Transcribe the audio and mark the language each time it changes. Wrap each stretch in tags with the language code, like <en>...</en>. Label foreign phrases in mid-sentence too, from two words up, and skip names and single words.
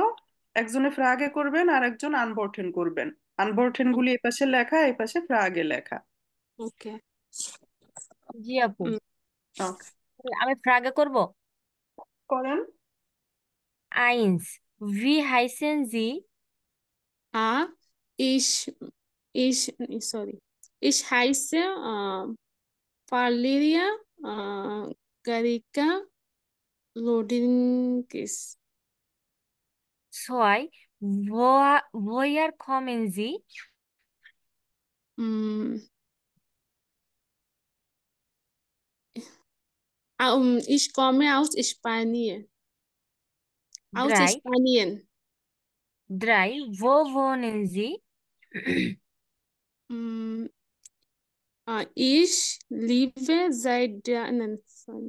<bn>একজনে ফ্রাগে করবেন আর একজন আনবরটেন করবেন। আনবরটেন গুলি এপাশে লেখা, এপাশে ফ্রাগে লেখা। ওকে। জি আপু, ওকে, আমি ফ্রাগে করব। করেন।</bn> <de>Eins, wie heißen Sie. আ ich ich sorry, ich heiße Valeria Garika Rodriguez. ছয়, woher kommen Sie. Mm, ich komme aus Spanien. Aus ড্রাই, Spanien. ড্রাই, wohnen Sie? Mm, ich lebe seit nein, sorry.</de>